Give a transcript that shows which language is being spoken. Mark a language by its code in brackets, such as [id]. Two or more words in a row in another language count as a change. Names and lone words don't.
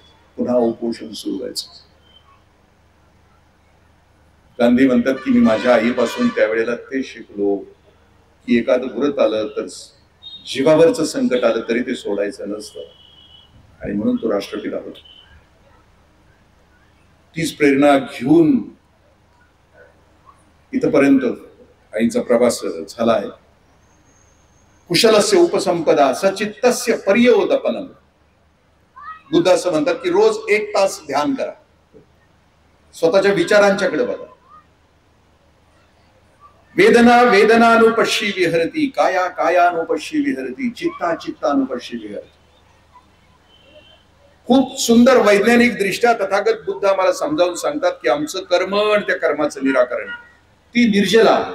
[mr] पुन्हा उपोषण सुरू व्हायचं. गांधी म्हणतात की मी माझ्या आईपासून त्यावेळेला ते शिकलो की एखादं व्रत आलं तर जीवावरचं संकट आलं तरी ते सोडायचं नसतं, आणि म्हणून तो राष्ट्रपिता होता. तीच प्रेरणा घेऊन इथपर्यंत आईचा प्रवास झाला आहे. [pi] कुशलस्य उपसंपदा सचित्तस्य पर्योदपनम. [mr] बुद्ध असं म्हणतात की रोज 1 तास ध्यान करा, स्वतःच्या विचारांच्याकडे बघा. [pi] वेदना वेदनानुपश्यी विहरती, काया कायानुपश्यी विहरती, चित्ता चित्तानुपश्यी विहरती. [mr] खूप सुंदर वैज्ञानिक दृष्ट्या तथागत बुद्ध आम्हाला समजावून सांगतात की आमचं कर्म आणि त्या कर्माचं निराकरण ती निर्जला.